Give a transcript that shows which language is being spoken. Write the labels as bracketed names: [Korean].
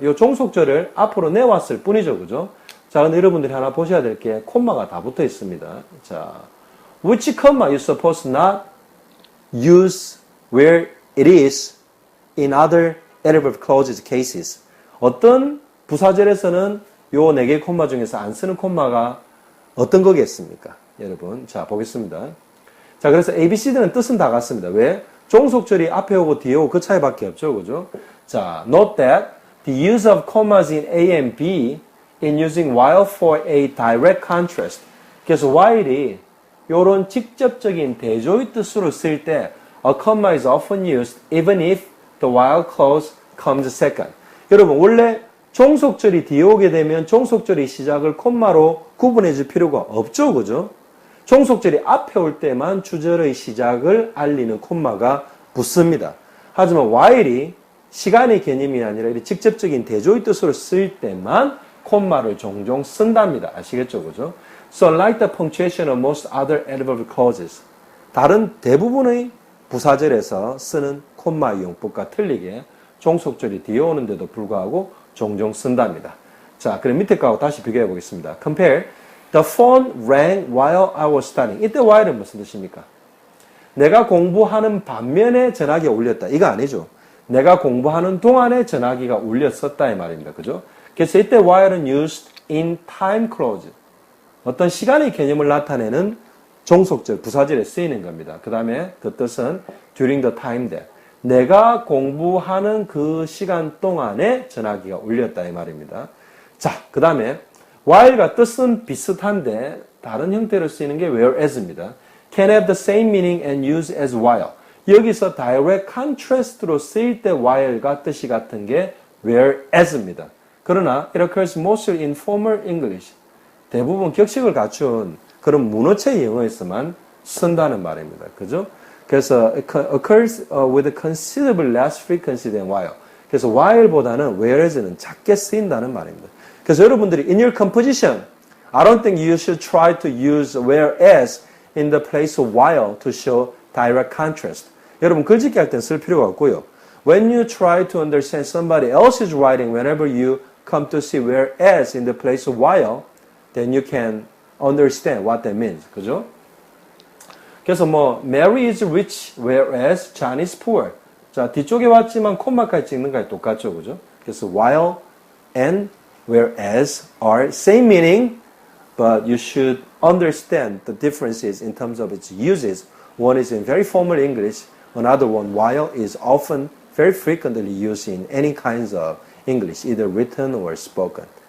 [Korean] 이 종속절을 앞으로 내왔을 뿐이죠. 그죠? 자, 근데 여러분들이 하나 보셔야 될 게 콤마가 다 붙어 있습니다. [English] 자, which comma you supposed not use where it is in other adverb clauses cases. [Korean] 어떤 부사절에서는 요 4개의 콤마 중에서 안 쓰는 콤마가 어떤 거겠습니까? 여러분, 자, 보겠습니다. 자, 그래서 A, B, C들은 뜻은 다 같습니다. 왜? 종속절이 앞에 오고 뒤에 오고 그 차이밖에 없죠. 그죠? [English] 자, note that the use of commas in A and B in using while for a direct contrast. [Korean] 그래서 while이 요런 직접적인 대조의 뜻으로 쓸 때 [English] a comma is often used even if the while clause comes second. [Korean] 여러분, 원래 종속절이 뒤에 오게 되면 종속절의 시작을 콤마로 구분해 줄 필요가 없죠. 그죠? 종속절이 앞에 올 때만 주절의 시작을 알리는 콤마가 붙습니다. 하지만 while이 시간의 개념이 아니라 이렇게 직접적인 대조의 뜻으로 쓸 때만 콤마를 종종 쓴답니다. 아시겠죠? 그죠? [English] So unlike the punctuation of most other adverb clauses, [Korean] 다른 대부분의 부사절에서 쓰는 콤마 이용법과 틀리게 종속절이 뒤에 오는데도 불구하고 종종 쓴답니다. 자, 그럼 밑에 거하고 다시 비교해 보겠습니다. [English] Compare. The phone rang while I was studying. [Korean] 이때 while은 무슨 뜻입니까? 내가 공부하는 반면에 전화기가 울렸다. 이거 아니죠. 내가 공부하는 동안에 전화기가 울렸었다 이 말입니다. 그죠? [English] 그래서 이때 while은 used in time clause. [Korean] 어떤 시간의 개념을 나타내는 종속절, 부사절에 쓰이는 겁니다. 그 다음에 그 뜻은 [English] during the time that. [Korean] 내가 공부하는 그 시간 동안에 전화기가 울렸다 이 말입니다. 자, 그 다음에 while과 뜻은 비슷한데 다른 형태로 쓰이는 게 whereas입니다. [English] Can have the same meaning and use as while. [Korean] 여기서 direct contrast로 쓰일 때 while과 뜻이 같은 게 whereas입니다. 그러나 [English] it occurs mostly in formal English. [Korean] 대부분 격식을 갖춘 그런 문어체 영어에서만 쓴다는 말입니다. 그죠? [English] 그래서 occurs with considerably less frequency than while. [Korean] 그래서 while보다는 whereas는 작게 쓰인다는 말입니다. [English] 그래서 여러분들이 in your composition, I don't think you should try to use whereas in the place of while to show direct contrast. [Korean] 여러분 글짓기 할 땐 쓸 필요가 없고요. [English] When you try to understand somebody else's writing, whenever you come to see whereas in the place of while, then you can understand what that means. [Korean] 그죠? [English] 그래서 뭐 Mary is rich, whereas John is poor. [Korean] 자, 뒤쪽에 왔지만 콤마까지 찍는 거랑 똑같죠. 그죠? [English] 그래서 while and whereas are same meaning, but you should understand the differences in terms of its uses. One is in very formal English, another one, while, is often very frequently used in any kinds of English, either written or spoken.